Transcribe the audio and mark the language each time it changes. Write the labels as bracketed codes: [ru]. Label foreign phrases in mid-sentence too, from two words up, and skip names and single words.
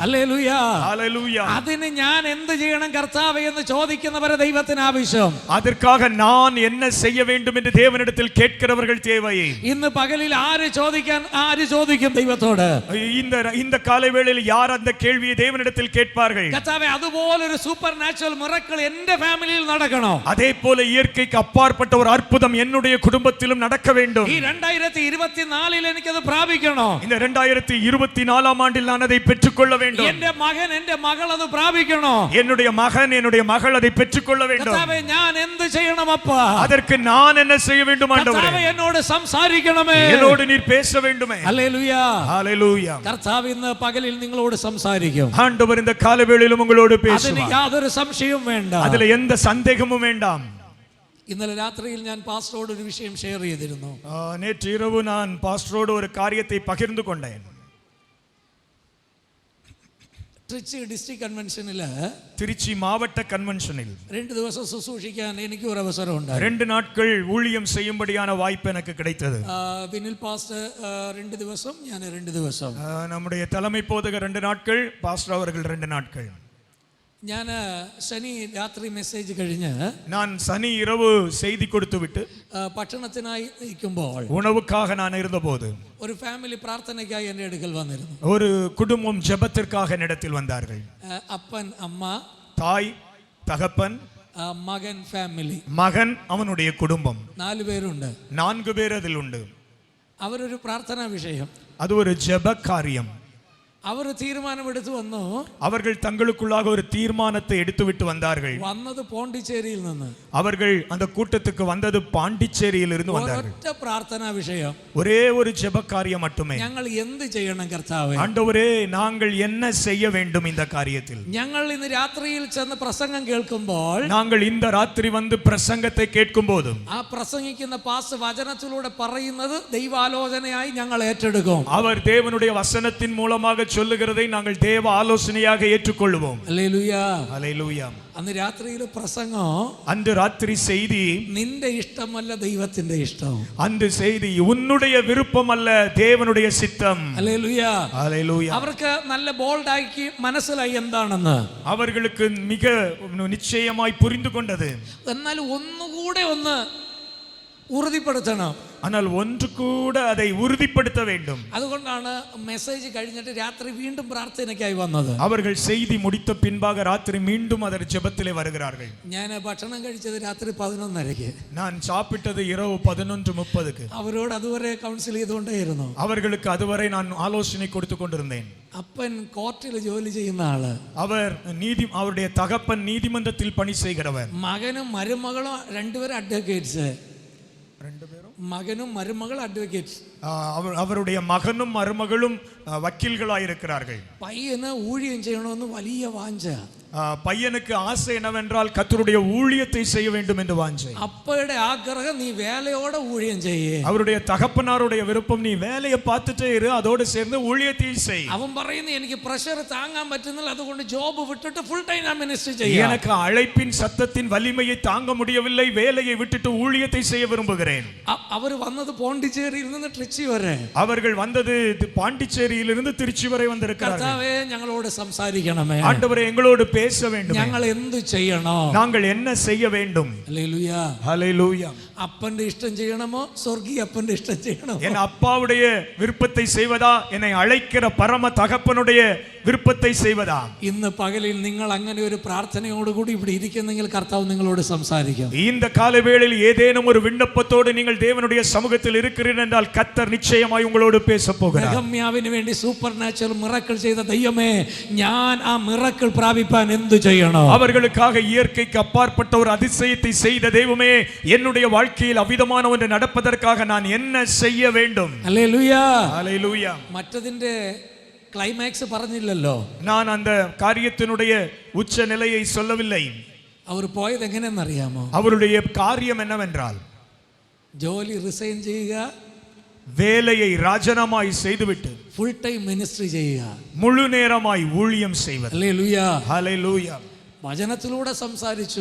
[ml] ഹല്ലേലൂയ. [ta] ஹalleluya. [ml] അതിന് ഞാൻ എന്ത് ചെയ്യണം കർത്താവേ എന്ന് ചോദിക്കുന്നവരെ ദൈവത്തിന് ആവശ്യം. [ta] அதற்காக நான் என்ன செய்ய வேண்டும் என்று தேவனிடத்தில் கேட்கிறவர்கள் தேவை. [ml] ഇന്ന് പകലിൽ ആര് ചോദിക്കും ദൈവത്തോട്? [ta] இந்த காலை வேளையில் யார் அந்த கேள்வியை தேவனிடத்தில் கேட்பார்கள்? [ml] കർത്താവേ, അതുപോലൊരു [en] super natural miracle [ml] എന്റെ ഫാമിലിയിൽ നടക്കണം. [ta] அதே போல இயற்கைக்கு அப்பாற்பட்ட ஒரு அற்புதம் என்னுடைய குடும்பத்திலும் நடக்க வேண்டும். [ml] ഈ 2024 എനിക്കത് പ്രാപിക്കണം. [ta] இந்த 2024 ஆண்டில் நான் அதை பெற்றுக்கொள்ள வேண்டும். [ml] എന്റെ മകൻ എന്റെ മകൾ അത് പ്രാപിക്കണം. [ta] என்னுடைய மகன் என்னுடைய மகள் அதை பெற்றுக்கொள்ள வேண்டும். [ml] കർത്താവേ, ഞാൻ എന്ത് ചെയ്യണം അപ്പാ? [ta] அதற்கு நான் என்ன செய்ய வேண்டும் ஆண்டவரே? [ml] കർത്താവേ, എന്നോട് സംസാരിക്കണമേ. [ta] என்னோடு நீர் பேச வேண்டுமே. [ml] ഹല്ലേലൂയ. [ta] ஹalleluya. [ml] കർത്താവ് ഇന്ന് പകലിൽ നിങ്ങളോട് സംസാരിക്കും. [ta] ஆண்டவர் இந்த காலவேளையிலும் உங்களோடு [ml] അതിന് [ta] பேசுவார். [ml] യാതൊരു സംശയവും വേണ്ട. [ta] அதுல எந்த சந்தேகமும் வேண்டாம். [ml] ഇന്നലെ രാത്രിയിൽ ഞാൻ പാസ്റ്ററോട് ഒരു വിഷയം ഷെയർ ചെയ്തിരുന്നു. [ta] நேற்று இரவு நான் பாஸ்டரோடு ஒரு காரியத்தை பகிர்ந்து கொண்டேன். [ml] ട്രിച്ചി [en] district convention, [ta] திருச்சி மாவட்ட கன்வென்ஷனில் [ml] 2 ദിവസം ശുശ്രൂഷിക്കാൻ എനിക്ക് ഒരു അവസരം ഉണ്ടായി. [ta] 2 நாட்கள் ஊழியம் செய்யும்படியான வாய்ப்பு எனக்கு கிடைத்தது. [ml] വിനിൽ പാസ്റ്റർ 2 ദിവസം, ഞാൻ 2 ദിവസം. [ta] நம்முடைய தலைமை போதகர் 2 நாட்கள், பாஸ்டர் அவர்கள் 2 நாட்கள். [ml] ഞാൻ ശനി രാത്രി മെസ്സേജ് കഴിഞ്ഞ് [ta] நான் சனி இரவு செய்தி கொடுத்து விட்டு [ml] ഭക്ഷണത്തിനായി നിൽക്കുമ്പോൾ [ta] உணவுக்காக நான் இருந்தபோது [ml] ഒരു ഫാമിലി പ്രാർത്ഥനയ്ക്കായി എൻ്റെ അടുക്കൽ വന്നിരുന്നു. [ta] ஒரு குடும்பம் ஜெபத்திற்காக என்னிடத்தில் வந்தார்கள். [ml] അപ്പൻ, അമ്മ, [ta] தாய், தகப்பன், [ml] മകൻ, ഫാമിലി, [ta] மகன், அவனுடைய குடும்பம் [ml] 4 പേരുണ്ട്. [ta] 4 பேர் அதில் உண்டு. [ml] അവരൊരു പ്രാർത്ഥനാ വിഷയം, [ta] அது ஒரு ஜெப காரியம். [ml] അവർ തീരുമാനമെടുത്തു വന്നു. [ta] அவர்கள் தங்களுக்குள்ளாக ஒரு தீர்மானத்தை எடுத்துவிட்டு வந்தார்கள். [ml] വന്നത് പോണ്ടിച്ചേരിയിൽ നിന്ന്. [ta] அவர்கள் அந்த கூட்டத்துக்கு வந்தது பாண்டிச்சேரியில் இருந்து வந்தார்கள். [ml] ഒറ്റ പ്രാർത്ഥനാ വിഷയം, [ta] ஒரே ஒரு ஜெப காரியம் மட்டுமே. [ml] ഞങ്ങൾ എന്ത് ചെയ്യണം കർത്താവേ? [ta] ஆண்டவரே, நாங்கள் என்ன செய்ய வேண்டும் இந்த காரியத்தில்? [ml] ഞങ്ങൾ ഇന്ന് രാത്രിയിൽ ചെന്ന് പ്രസംഗം കേൾക്കുമ്പോൾ, [ta] நாங்கள் இந்த ராத்திரி வந்து பிரசங்கத்தை கேட்கும்போது [ml] ആ പ്രസംഗിക്കുന്ന പാസ് വചനത്തിലൂടെ പറയുന്നത് ദൈവാലോചനയായി ഞങ്ങൾ ഏറ്റെടുക്കും. [ta] அவர் தேவனுடைய வசனத்தின் மூலமாக சொல்லுகிறதை நாங்கள் தேவ ஆலோசனையாக ஏற்றுக்கொள்வோம். [ml] ഹല്ലേലൂயா, [ta] ஹல்லேலூயா. [ml] അന്ന് രാത്രിയിൽ പ്രസംഗം, [ta] அந்த ராத்திரி செய்தி, [ml] നിന്റെ ഇഷ്ടമല്ല ദൈവത്തിന്റെ ഇഷ്ടം. [ta] அந்த செய்தி உன்னுடைய விருப்பம் அல்ல, தேவனுடைய சித்தம். [ml] ഹല്ലേലൂയാ, [ta] ஹல்லேலூயா. [ml] അവർക്ക് നല്ല ബോൾഡാക്കി മനസ്സിലായി എന്താണെന്ന്. [ta] அவர்களுக்கு மிக நிச்சயமாய் புரிந்து கொண்டது. [ml] എന്നാൽ ഒന്നുകൂടെ ഒന്ന് ഉറുതിപ്പെടുത്തണം. [ta] ஆனால் ஒன்று கூட அதை உறுதிப்படுத்த வேண்டும். [ml] അതുകൊണ്ടാണ് മെസ്സേജ് കഴിഞ്ഞിട്ട് രാത്രി വീണ്ടും പ്രാർത്ഥനയ്ക്കായി വന്നത്. [ta] அவர்கள் செய்தி முடித்த பின்பாக ராத்திரி மீண்டும் அதர் ஜெபத்திலே வருகிறார்கள். [ml] ഞാൻ ഭക്ഷണം കഴിച്ചത് രാത്രി 11:30. [ta] நான் சாப்பிட்டது இரவு 11:30. [ml] അവരോട് അതുവരെ കൗൺസിൽ ചെയ്തുകൊണ്ടേയിരുന്നു. [ta] அவர்களுக்கு அதுவரை நான் ஆலோசனை கொடுத்து கொண்டிருந்தேன். [ml] അപ്പൻ കോർട്ടിൽ ജോലി ചെയ്യുന്ന ആള്, [ta] அவர் அவருடைய தகப்பன் நீதிமன்றத்தில் பணி செய்கிறவர். [ml] മകനും മരുമകളും രണ്ടുപേരും അഡ്വക്കേറ്റ്സ്. മകനും മരുമകൾ അഡ്വക്കേറ്റ്സ്. [ta] அவருடைய மகனும் மருமகளும் வக்கீல்களாயிருக்கிறார்கள். [ml] പയ്യന് ഊഴിയം ചെയ്യണമെന്ന് വലിയ വാഞ്ച. [ta] பையனுக்கு ஆசை என்னவென்றால் கர்த்தருடைய ஊழியத்தை செய்ய வேண்டும் என்று வாஞ்சை. [ml] அப்பയുടെ ആഗ്രഹം നീ വേലയോടെ ഊഴിയം ചെയ്യേ. [ta] அவருடைய தகப்பனாருடைய விருப்பம், நீ வேலையை பார்த்துட்டே இரு, அதோடு சேர்ந்து ஊழியத்தை செய். [ml] അവൻ പറയുന്നു എനിക്ക് പ്രഷർ താങ്ങാൻ പറ്റുന്നില്ല, അതുകൊണ്ട് ജോബ് വിട്ടിട്ട് [en] full time [ml] ഞാൻ മിനിസ്ട്രി ചെയ്യാം. [ta] எனக்கு அழைப்பின் சத்தத்தின் வலிமையை தாங்க முடியவில்லை, வேலையை விட்டுட்டு ஊழியத்தை செய்ய விரும்புகிறேன். [ml] അവർ വന്നത് പോണ്ടിച്ചേരിയിൽ നിന്ന് ട്രിച്ചി വരെ. [ta] அவர்கள் வந்தது பாண்டிச்சேரியிலிருந்து திருச்சி வரை வந்திருக்கிறார்கள். [ml] കർത്താവേ, ഞങ്ങളോട് സംസാരിക്കണമേ. [ta] ஆண்டவரே, எங்களோடு பேச வேண்டும். [ml] ഞങ്ങൾ എന്ത് ചെയ്യണം? [ta] நாங்கள் என்ன செய்ய வேண்டும்? [ml] ഹല്ലേലൂയ, [ta] ஹல்லேலூயா. [ml] അപ്പന്റെ ഇഷ്ടം ചെയ്യണമോ സ്വർഗീയ അപ്പന്റെ ഇഷ്ടം ചെയ്യണമോ? [ta] என் அப்பாவுடைய விருப்பத்தை செய்வதா, என்னை அழைக்கிற பரம தகப்பனுடைய விருப்பத்தை செய்வதா? [ml] ഇന്ന് പകലിൽ നിങ്ങൾ അങ്ങനെ ഒരു പ്രാർത്ഥനയോടുകൂടി ഇവിടെ ഇരിക്കുന്നെങ്കിൽ കർത്താവ് നിങ്ങളോട് സംസാരിക്കും. [ta] இந்த காலவேளையில் ஏதேனும் ஒரு விண்ணப்பத்தோடு நீங்கள் தேவனுடைய சமூகத்தில் இருக்கிறீர்கள் என்றால் கர்த்தர் நிச்சயமாய் உங்களோடு பேச போகிறார். [ml] നെഹമ്യാവിന് വേണ്ടി [en] super natural miracle [ml] ചെയ്ത ദൈവമേ, ഞാൻ ആ മിറക്കിൾ പ്രാപിപ്പാൻ എന്തു ചെയ്യണം? [ta] அவர்களுக்காக இயற்கைக்கு அப்பாற்பட்ட ஒரு அதிசயத்தை செய்த தெய்வமே, என்னுடைய வாழ்க்கையில் அவிதமான ஒன்று நடப்பதற்காக நான் என்ன செய்ய வேண்டும்? [ml] ഹല്ലേലൂയ, [ta] ஹல்லேலூயா. [ml] മറ്റതിന്റെ ക്ലൈമാക്സ് പറഞ്ഞില്ലല്ലോ. [ta] நான் அந்த காரியத்தினுடைய உச்ச நிலையை சொல்லவில்லை. [ml] അവർ പോയത് എങ്ങനെയെന്നറിയാമോ? [ta] அவருடைய காரியம் என்னவென்றால், [ml] ജോലി റിസൈൻ ചെയ്യുക, [ta] வேலையை ராஜினாமாய் செய்துவிட்டு [en] full time ministry [ml] ചെയ്യുക, [ta] முழு நேரமாய் ஊழியம் செய்வது. [ml] ഹല്ലേലൂയ. [ta] ஹல்லேலூயா. [ml] വചനത്തിലൂടെ സംസാരിച്ചു,